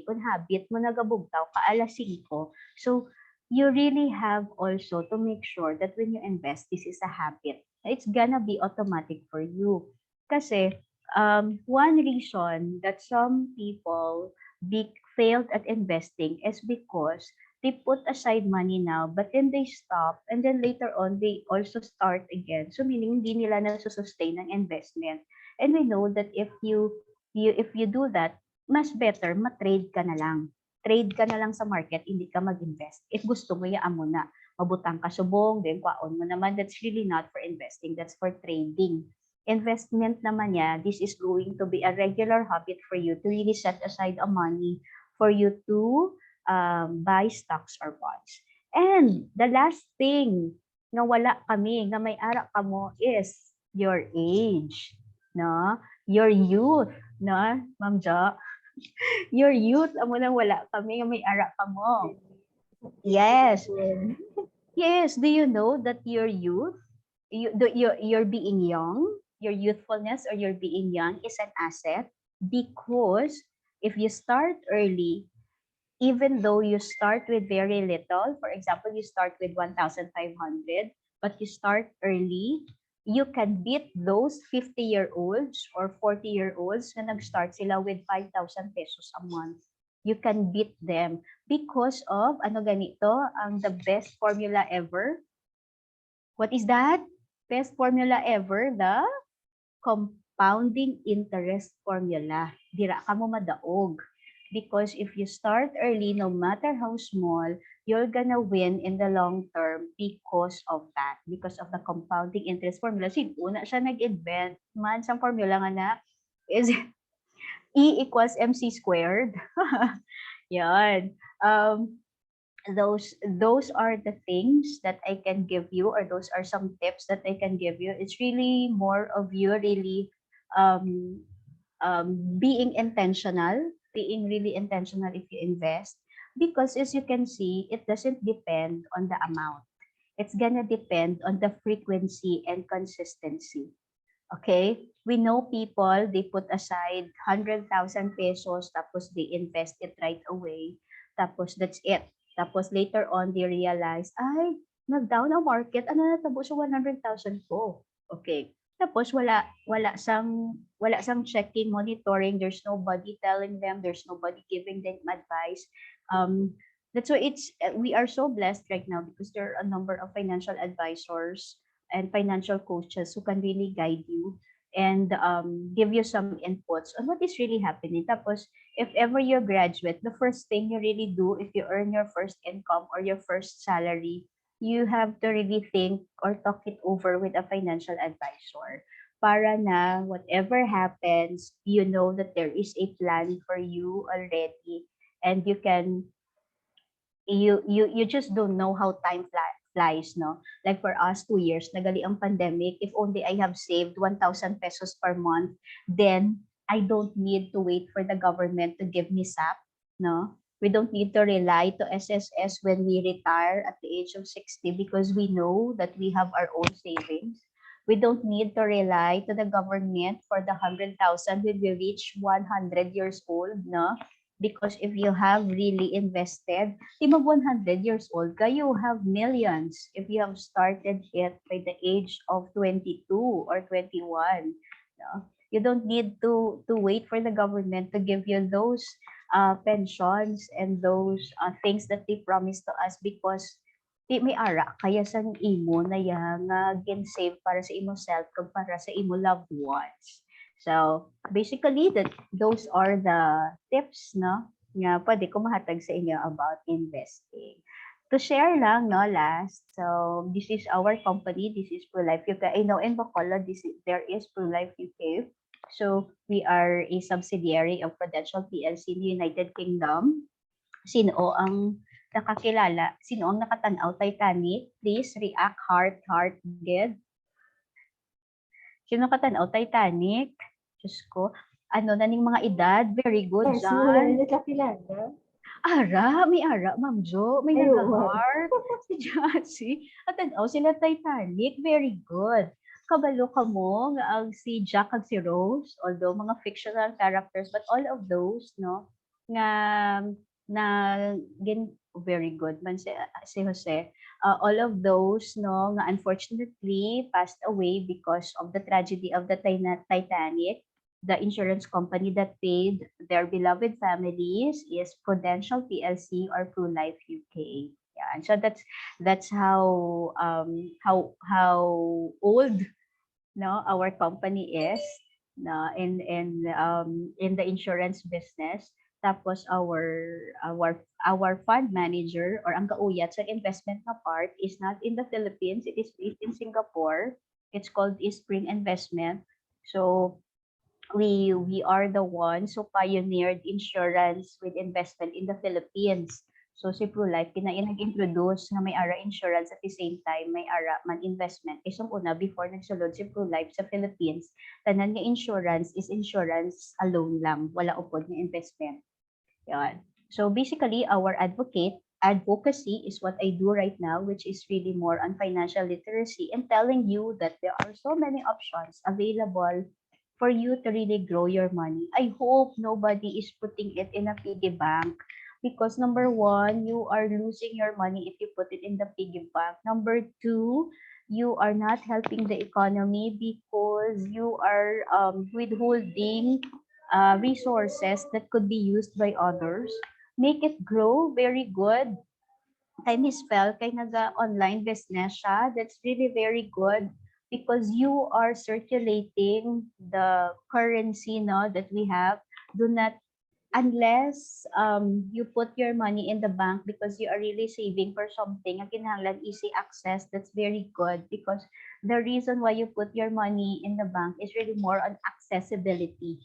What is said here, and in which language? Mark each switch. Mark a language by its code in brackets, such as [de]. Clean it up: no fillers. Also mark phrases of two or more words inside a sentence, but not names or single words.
[hil] Kung habit mo nagabugtaw ka alas 5, [en] so you really have also to make sure that when you invest, this is a habit. It's gonna be automatic for you. Kasi one reason that some people failed at investing is because They put aside money now, but then they stop, and then later on, they also start again. So meaning, [tl] hindi nila nasusustain ng investment. [en] And we know that if you do that, mas better, [tl] ma-trade ka na lang. Trade ka na lang sa market, hindi ka mag-invest. If gusto mo, yaan mo na. [hil] Mabutang ka subong, then kwaon mo naman. [en] That's really not for investing. That's for trading. [tl] Investment naman niya, [en] this is going to be a regular habit for you to really set aside a money for you to buy stocks or bonds. And the last thing [hil] nga wala kami, nga may ara ka mo [en] is your age, [hil] no? [en] Your youth, no? Ma'am Jo? Your youth, [hil] amo nang wala kami, nga may ara ka mo. [en] Yes. Yes, do you know that your youth, your being young, your youthfulness or your being young is an asset? Because if you start early, even though you start with very little, for example, you start with 1,500, but you start early, you can beat those 50-year-olds or 40-year-olds [tl] na nag-start sila [en] with 5,000 pesos a month. You can beat them because of, [tl] ano ganito, ang [en] the best formula ever. What is that? Best formula ever, the compounding interest formula. [hil] Dira ka mo madaog. [en] Because if you start early, no matter how small, you're gonna win in the long term because of that, because of the compounding interest formula. [hil] Sin una siya nag-invent man sa formula nga na [en] is E equals MC squared. [tl] Yan. [en] Those are the things that I can give you, or those are some tips that I can give you. It's really more of you really um, being intentional, being really intentional if you invest, because as you can see, it doesn't depend on the amount. It's gonna depend on the frequency and consistency. Okay, we know people, they put aside 100,000 pesos, tapos they invest it right away, tapos that's it. Tapos later on, they realize, ay, [hil] nag-down ang market, ano natabo sa 100,000 ko? Okay. Tapos wala sang checking, [en] monitoring, there's nobody telling them, there's nobody giving them advice. That's why we are so blessed right now because there are a number of financial advisors and financial coaches who can really guide you and give you some inputs on what is really happening. Tapos, if ever you graduate, the first thing you really do if you earn your first income or your first salary, you have to really think or talk it over with a financial advisor para na whatever happens, you know that there is a plan for you already and you just don't know how time flies, no? Like for us, 2 years, [hil] nagali ang pandemic. [en] If only I have saved 1,000 pesos per month, then I don't need to wait for the government to give me SAP, no? We don't need to rely to SSS when we retire at the age of 60 because we know that we have our own savings. We don't need to rely to the government for the 100,000 when we reach 100 years old, no? Because if you have really invested, [hil] di mag 100 years old ka, [en] you have millions if you have started it by the age of 22 or 21. No? You don't need to wait for the government to give you those pensions and those things that they promised to us because [hil] di may ara kaya sa imo na yang gin-save para sa imo self kag para sa imo [en] loved ones. So, basically, those are the tips, no, [hil] nga pwede ko mahatag sa inyo [en] about investing. To share lang, no, last, so this is our company, this is ProLife UK. I know in Bacolod, there is ProLife UK. So, we are a subsidiary of Prudential PLC in the United Kingdom. [hil] Sino ang nakakilala? Sino ang nakatanaw Titanic? [en] Please react heart, good. [hil] Sino nakatanaw Titanic? Diyos ko, ano na ning mga edad? [en] Very good, Yes, [hil] wala [en] John. [hil] na nakilala. May ara, Ma'am Jo. May Ay, oo. nag-heart. Si Jassy. At sila Titanic. [en] Very good. [hil] Kabalo ka mo nga ang si Jack at si Rose, although mga [en] fictional characters, but all of those, [hil] no, nga na [en] very good [hil] man si Jose. [en] All of those, no, nga unfortunately passed away because of the tragedy of the Titanic. the insurance company that paid their beloved families is Prudential PLC or Pru Life UK. Yeah, and so that's how old no our company is no in the insurance business. Tapos our fund manager or [hil] ang kauyat sa investment na part [en] is not in the Philippines, it is based in Singapore. It's called Spring Investment. So we are the ones who pioneered insurance with investment in the Philippines. [hil] So si ProLife kinain nag-introduce nga may ara insurance [en] at the same time [hil] may ara man investment. Isang una before nagsulod si ProLife sa Philippines, tanan nga insurance [en] is insurance alone [hil] lang, wala upod nga investment. [tl] Yan. [en] So basically our advocacy is what I do right now, which is really more on financial literacy and telling you that there are so many options available for you to really grow your money. I hope nobody is putting it in a piggy bank because number one, you are losing your money if you put it in the piggy bank. Number two, you are not helping the economy because you are withholding resources that could be used by others. Make it grow, very good. [hil] Kay Miss Pel, kay naga-online business siya, [en] that's really very good because you are circulating the currency no, that we have. Do not, unless you put your money in the bank because you are really saving for something, [hil] ang kinahanglan [en] easy access, that's very good because the reason why you put your money in the bank is really more on accessibility.